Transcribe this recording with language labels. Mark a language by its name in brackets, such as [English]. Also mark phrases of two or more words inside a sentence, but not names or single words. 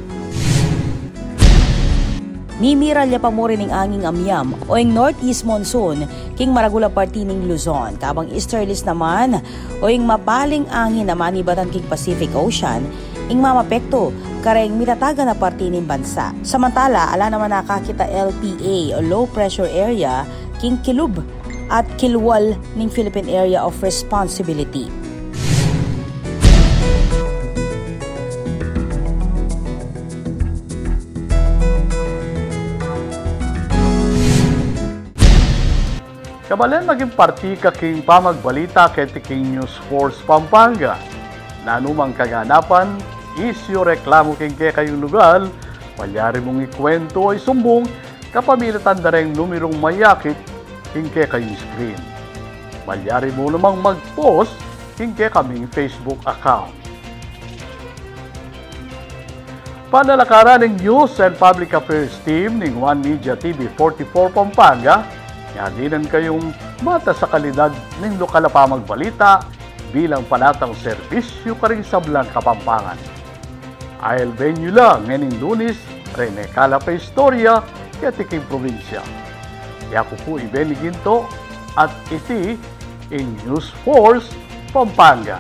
[Pampanga] Mimiralya pa mo rin ng anging amyam o yung [English] northeast monsoon [Pampanga] king maragula parti ng Luzon. Kabang easterlies naman o yung mabaling angin naman ibatan king Pacific Ocean ing mamapekto kareng mitataga na parti ng bansa. Samantala, ala naman nakakita LPA o [English] low pressure area [Pampanga] king Kilub at Kilwal ng Philippine Area of Responsibility. Kabalen maging parti ka king pamagbalita kay King News Force Pampanga. Na anumang kaganapan, isyo reklamo king kay kayong lugar, palyari mong ikwento ay sumbong, kapamilatan na rin numerong mayakit king kay kayong screen. Palyari mo namang mag-post king kay kaming Facebook account. Panalakaran ng News and Public Affairs Team ng One Media TV 44 Pampanga, yadinan kayong mata sa kalidad ng lokal na pamagbalita bilang panatang serbisyo ka rin sa Blang Kapampangan. I'll venue lang nganing Lunes, Rene Calapa Historia, Katiking Provincia. Yaku po Ibeni Ginto at iti in News Force Pampanga.